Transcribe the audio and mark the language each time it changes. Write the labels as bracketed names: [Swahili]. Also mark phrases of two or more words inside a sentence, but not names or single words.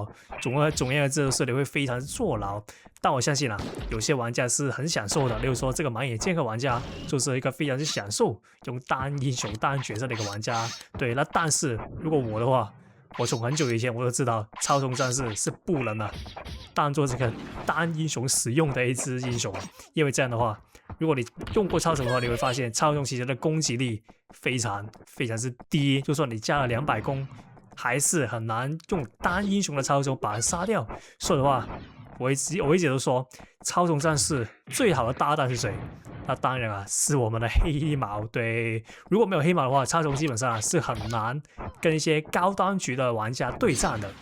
[Chinese] 總而言之，就是你會非常坐牢。但我相信啊，有些玩家是很享受的，例如說這個盲眼劍客玩家就是一個非常之享受用單英雄單角色的一個玩家。對，那但是如果我的話，我從很久以前我就知道超虫戰士是不能的當做這個單英雄使用的一支英雄，因為這樣的話，如果你用過超虫的話，你會發現超虫其實的攻擊力非常之低，就算你加了200攻，還是很難用單英雄的超虫把人殺掉。所以的話，我一直都說超虫戰士最好的搭檔是誰？那當然啊，是我們的黑毛。對，如果沒有黑毛的話，超蟲基本上是很難跟一些高單局的玩家對戰的。